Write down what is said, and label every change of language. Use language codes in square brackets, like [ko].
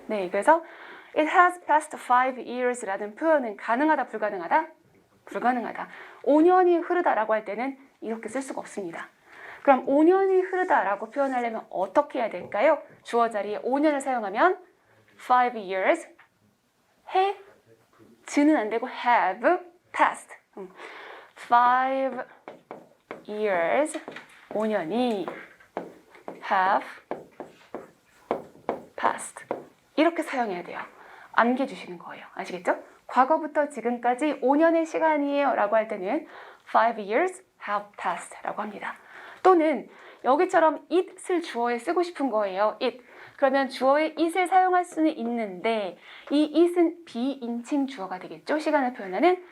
[ko] 네, 그래서 [en] It has passed 5 years [ko] 라는 표현은 가능하다, 불가능하다? 불가능하다. 5년이 흐르다라고 할 때는 이렇게 쓸 수가 없습니다. 그럼 5년이 흐르다라고 표현하려면 어떻게 해야 될까요? 주어 자리에 5년을 사용하면 5 years, 해, 지는 안 되고 [en] have passed [ko] 5 years, 5년이 [en] have passed. [ko] 이렇게 사용해야 돼요. 안겨주시는 거예요. 아시겠죠? 과거부터 지금까지 5년의 시간이에요 라고 할 때는 [en] 5 years have passed [ko] 라고 합니다. 또는 여기처럼 it을 주어에 쓰고 싶은 거예요. [en] it. [ko] 그러면 주어에 it을 사용할 수는 있는데 이 it은 비인칭 주어가 되겠죠. 시간을 표현하는.